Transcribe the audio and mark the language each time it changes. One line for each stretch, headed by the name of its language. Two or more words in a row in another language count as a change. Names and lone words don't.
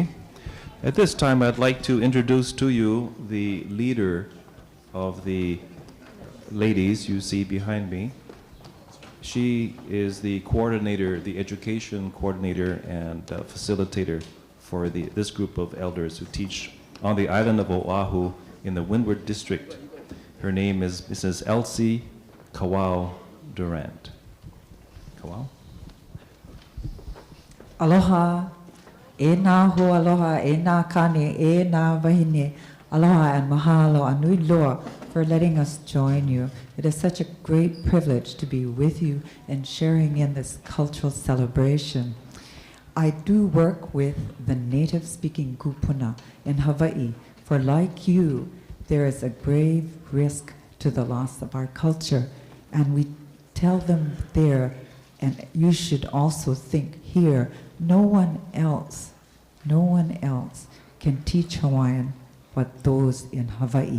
English: At this time, I'd like to introduce to you the leader of the ladies you see behind me. She is the coordinator, the education coordinator and facilitator for this group of elders who teach on the island of Oahu in the Windward District. Her name is Mrs. Elsie Kawau Durant. Kawau?
Hawaiian: Aloha. E nā ho aloha, e nā kane, e nā wahine.
English: Aloha and
Hawaiian: mahalo anui loa
English: for letting us join you. It is such a great privilege to be with you and sharing in this cultural celebration. I do work with the native-speaking kupuna in Hawaii, for like you, there is a grave risk to the loss of our culture, and we tell them there, and you should also think here, no one else can teach Hawaiian what those in Hawaii.